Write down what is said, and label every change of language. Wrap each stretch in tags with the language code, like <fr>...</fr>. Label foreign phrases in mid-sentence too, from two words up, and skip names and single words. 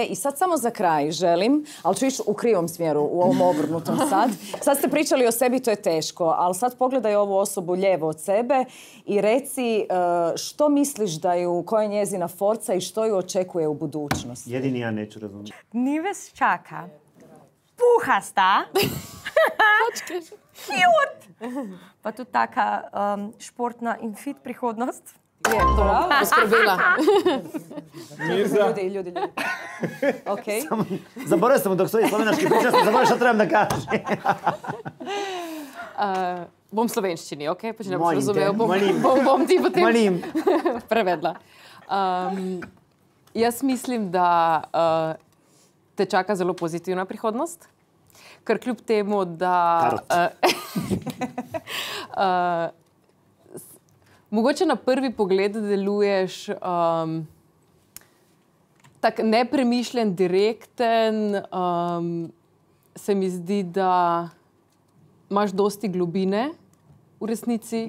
<hr>I sad samo za kraj želim, ali ću ići u krivom smjeru, u ovom obrnutom sad. Sad ste pričali o sebi, to je teško, ali sad pogledaj ovu osobu lijevo od sebe i reci što misliš da ju, koja je njezina forca i što ju očekuje u budućnosti. Jedini ja neću razumjeti.</hr> <sl>Nives čaka puhasta, cute, Pa tudi taka športna in fit prihodnost. Je, bravo. Poskrbela.</sl> <bs>Mirza. Ljudi. Okej. Zaboravio sam dok stoji slovenački priča, sam zaboravio što trebam da kažem.</bs> <sl>Bom v slovenščini, ok? Pa če ne boš</sl> <bs>Molim te,</bs> <sl>razumel,</sl> <bs>molim.</bs> <sl>bom ti potem</sl> <bs>Molim.</bs> <sl>prevedla. Jaz mislim, da te čaka zelo pozitivna prihodnost, ker kljub temu, da mogoče na prvi pogled deluješ tak nepremišljen, direkten, se mi zdi, da imaš dosti globine v resnici.</sl>